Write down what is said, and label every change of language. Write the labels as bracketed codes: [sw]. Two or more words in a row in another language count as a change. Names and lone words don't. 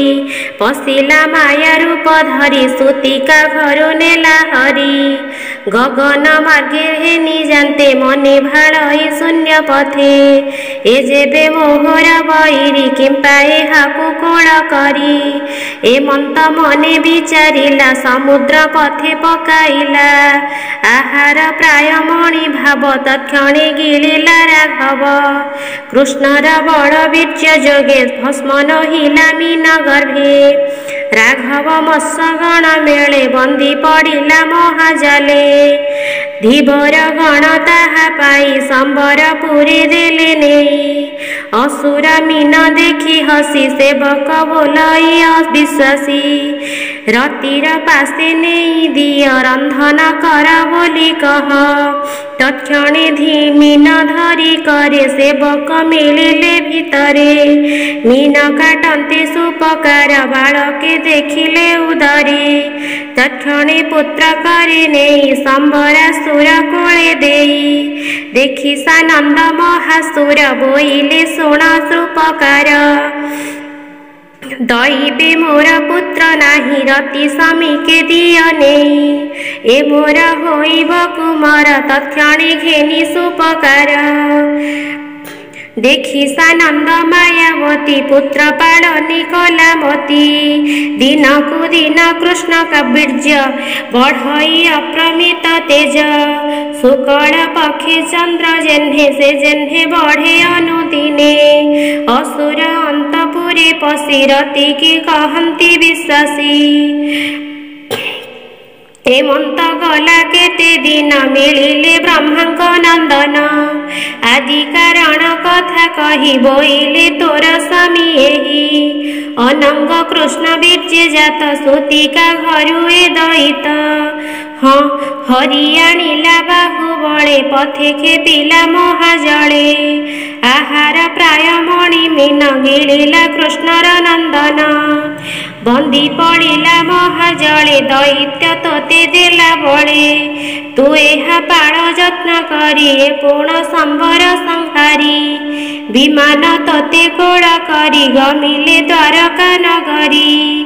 [or] ପଶିଲା ମାୟା ରୂପ ଧରି ସୂତିକା ଘରୁ ନେଲା ହରି। ଗଗନ ମାର୍ଗେ ହେନି ଜାଣନ୍ତେ ମନେ ଭାଡ଼ଇ ଶୂନ୍ୟ ପଥେ। ଏ ଯେବେ ମୋହର ବଇରୀ କିମ୍ପା ଏହାକୁ କୋଳ କରି। ଏମନ୍ତ ମନେ ବିଚାରିଲା ସମୁଦ୍ର ପଥେ ପକାଇଲା। ଆହାର ପ୍ରାୟ ମଣି ଭାବ ତତ୍କ୍ଷଣେ ଗିଳିଲା ରାଘବ। କୃଷ୍ଣର ବଡ଼ ବୀର୍ଯ୍ୟ ଯୋଗେ ଭସ୍ମ ନହିଲା ମୀନ ଗର୍ଭେ। ରାଘବ ମତ୍ସ୍ୟଗଣ ମେଳେ ବନ୍ଦୀ ପଡ଼ିଲା ମହାଜାଲେ। ଧୀବର ଗଣ ତାହା ପାଇ ସମ୍ବର ପୁରୀ ଦେଲେ ନେଇ। ଅସୁର ମୀନ ଦେଖି ହସି ସେବକ ବୋଲଇ ଅବିଶ୍ୱାସୀ। ରତିର ପାଶେ ନେଇ ଦିଅ ରନ୍ଧନ କର ବୋଲି କହ। ତତ୍କ୍ଷଣେ ମୀନ ଧରି କରେ ସେବକ ମିଳିଲେ ଭିତରେ। ମୀନ କାଟନ୍ତେ ସୁପକାର ବାଳକେ ଦେଖିଲେ ଉଦରେ। ତତ୍କ୍ଷଣେ ପୁତ୍ର କରେ ନେଇ ସମ୍ବରାସୁର କୋଳେ ଦେଇ। ଦେଖି ସାନନ୍ଦ ମହାସୁର ବୋଇଲେ ଶୁଣ ସୁପକାର। ଦଇବେ ମୋର ପୁତ୍ର ନାହିଁ ରତି ସମୀପେ ଦିଅ ନେଇ। ଏ ମୋର ହୋଇବ କୁମାର ତତ୍କ୍ଷଣେ ଘେନି ସୁପକାର। ଦେଖି ସାନନ୍ଦ ମାୟାବତୀ ପୁତ୍ର ପାଳନୀ କଳାମତୀ। ଦିନକୁ ଦିନ କୃଷ୍ଣ କା ବୀର୍ଯ୍ୟ ବଢ଼ଇ ଅପ୍ରମିତ ତେଜ। ଶୁକ୍ଳ ପକ୍ଷେ ଚନ୍ଦ୍ର ଯେହ୍ନେ ସେ ଯେହ୍ନେ ବଢ଼େ ଅନୁଦିନେ। ଅସୁର ଅନ୍ତଃପୁରେ ପଶି ରତି କି କହନ୍ତି ବିଶ୍ୱାସୀ। ହେମନ୍ତ ଗଲା କେତେ ଦିନ ମିଳିଲେ ବ୍ରହ୍ମାଙ୍କ ନନ୍ଦନ। ଆଦି କାରଣ କଥା କହି ବୋଇଲେ ତୋର ସ୍ୱାମୀ ଏହି। ଅନଙ୍ଗ କୃଷ୍ଣ ବୀର୍ଯ୍ୟ ଜାତ ସୂତିକା ଘରୁ ଏ ଦୟିତ। ହଁ ହରିଆଣିଲା ବାହୁ ବଳେ ପଥେ ଖେପିଲା ମହାଜଳେ। ଆହାର ପ୍ରାୟ ମଣି ମୀନ ଗିଳିଲା କୃଷ୍ଣର ନନ୍ଦନ। ବନ୍ଦୀ ପଡ଼ିଲା ମହାଜଳେ ଦୈତ୍ୟ ତୋତେ ଦେଲା ବଳେ। ତୁ ଏହା ପାଳ ଯତ୍ନ କରି ଏ ପୂର୍ଣ୍ଣ ସମ୍ବର ସଂହାରୀ। ବିମାନ ତୋତେ କୋଳ କରି ଗମିଲେ ଦ୍ୱାରକା ନଗରୀ।